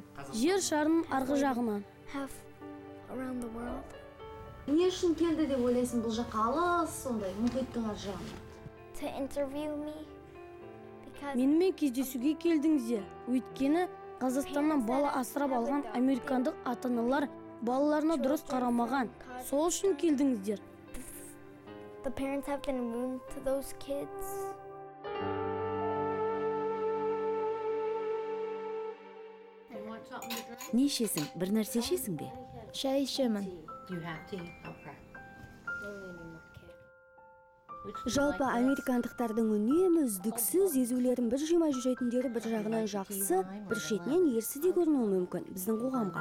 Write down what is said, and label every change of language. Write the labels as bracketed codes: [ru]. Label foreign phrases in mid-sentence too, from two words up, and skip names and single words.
[kk] Жер шарының арғы жағынан. Не үшін келді деп ойлайсың бұл жаққа, алыс сондай мұхиттың арғы жағынан? Менімен кездесуге келдіңіздер. Өйткені Қазақстаннан бала асырап алған американдық ата-аналар балаларына дұрыс қарамаған. Сол үшін келдіңіздер. [en] The parents have been rude to those kids. [kk] Не ішесің? Бір нәрсе ішесің бе? Шай ішемін. Жалпы американдықтардың үнемі үздіксіз езулерін бір жимай жүретіндері бір жағынан жақсы, бір шетінен ерсі де көрінуі мүмкін біздің қоғамға.